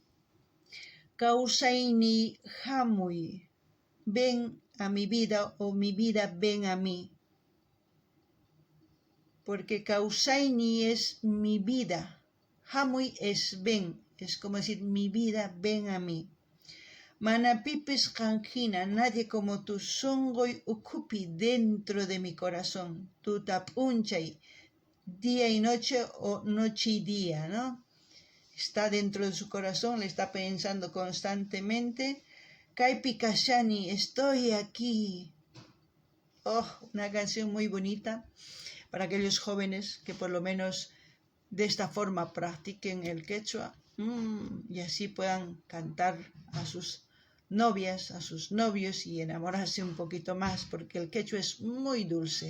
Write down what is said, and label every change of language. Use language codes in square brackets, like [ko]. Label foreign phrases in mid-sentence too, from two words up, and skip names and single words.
[qu] Kausaini Hamui, [es] ven a mi vida o mi vida ven a mí. Porque Kausaini es mi vida, Hamui es ven, es como decir mi vida ven a mí. [qu] Manapipis kanjina, [es] nadie como tu [qu] songoy ukupi [es] dentro de mi corazón, [qu] tu tapunchay, [es] día y noche o noche y día, ¿no? está dentro de su corazón, le está pensando constantemente. [qu] Kaipi Kashani, [es] estoy aquí. Oh, una canción muy bonita para aquellos jóvenes que por lo menos de esta forma practiquen el quechua y así puedan cantar a sus novias, a sus novios y enamorarse un poquito más, porque el quechua es muy dulce.